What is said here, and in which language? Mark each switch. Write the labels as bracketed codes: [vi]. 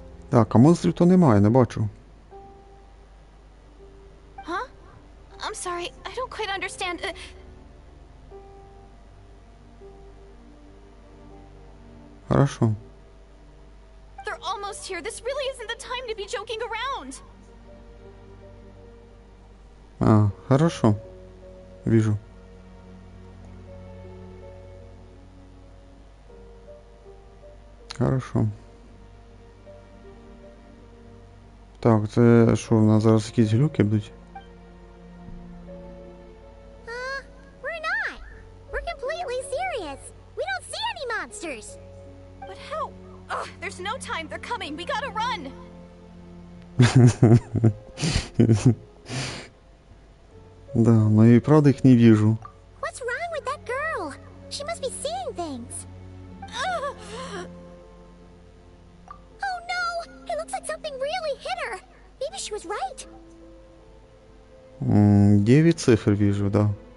[uk] Так, а монстрів то немає, не бачу. Huh? [en] I'm sorry, I don't quite understand. [ru] Хорошо. [en] They're almost here. This really isn't the time to be joking around. [ru] А, хорошо. Вижу. Хорошо. [uk] Так, це що, у нас зараз якісь глюки будуть? [en] We're not. We're completely serious. We don't see any monsters. But how? Ugh, there's no time. They're coming. We gotta run. [ru] Да, но я и правда их не вижу. [en] What's wrong with that girl? She must be seeing things. Oh no! It looks like something really hit her. Maybe she was right. [ru] 9 цифр вижу, да.